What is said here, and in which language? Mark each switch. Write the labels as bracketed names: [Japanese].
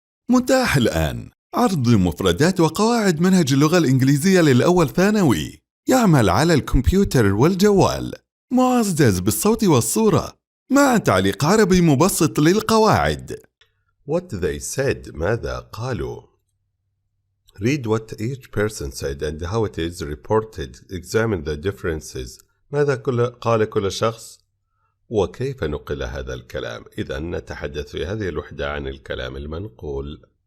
[Arabic] متاح الآن عرض مفردات وقواعد منهج اللغة الإنجليزية للأول ثانوي. يعمل على الكمبيوتر والجوال، معزز بالصوت والصورة، مع تعليق عربي مبسط للقواعد. [English] What they said. [Arabic] ماذا قالوا. [English] Read what each person said and how it is reported. Examine the differences. [Arabic] ماذا قال كل شخص وكيف نقل هذا الكلام. إذن نتحدث في هذه الوحدة عن الكلام المنقول.